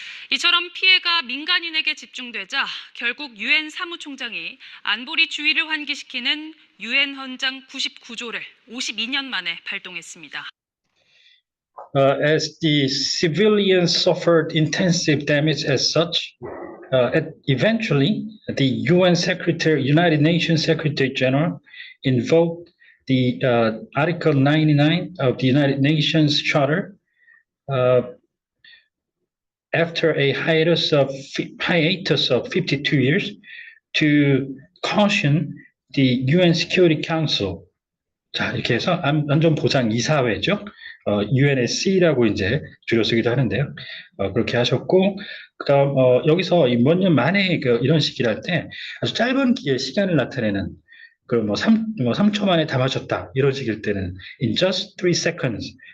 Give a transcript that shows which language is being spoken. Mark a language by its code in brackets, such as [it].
[ko] 이처럼 피해가 민간인에게 집중되자 결국 유엔 사무총장이 안보리 주의를 환기시키는 유엔 헌장 99조를 52년 만에 발동했습니다. [en] As the civilians suffered intensive damage as such, eventually the United Nations Secretary General invoked the Article 99 of the United Nations Charter after a hiatus of 52 years to caution the UN Security Council. [ko] 자, 이렇게 해서 안전보장이사회죠. UNSC라고 이제 줄여 쓰기도 하는데요. 그렇게 하셨고, 그다음 여기서 몇 년 만에 이런 식이랄 때 아주 짧은 시간을 나타내는 그럼 뭐 3초 만에 다 맞췄다. 이런 식일 때는 [en] in just 3 seconds.